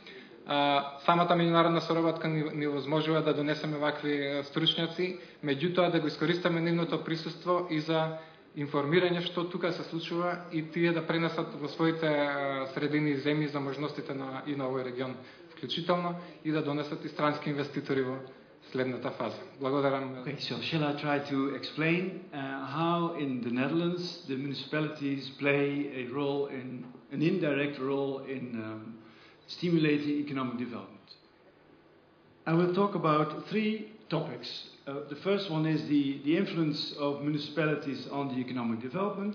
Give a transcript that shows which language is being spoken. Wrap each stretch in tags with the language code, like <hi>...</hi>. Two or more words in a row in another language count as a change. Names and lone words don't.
<mk>Самата меѓународна соработка ни возможува да донесеме вакви стручњаци, меѓутоа да го искористиме нивното присуство и за информирање што тука се случува и тие да пренесат во своите средини и земји за можностите и на овој регион вклучително и да донесат и странски инвеститори во следната фаза. Благодарам.</mk> <en>Okay, so shall I try to explain how in the Netherlands the municipalities play a role an indirect role in stimulating economic development? I will talk about three topics. The first one is the influence of municipalities on the economic development.</en>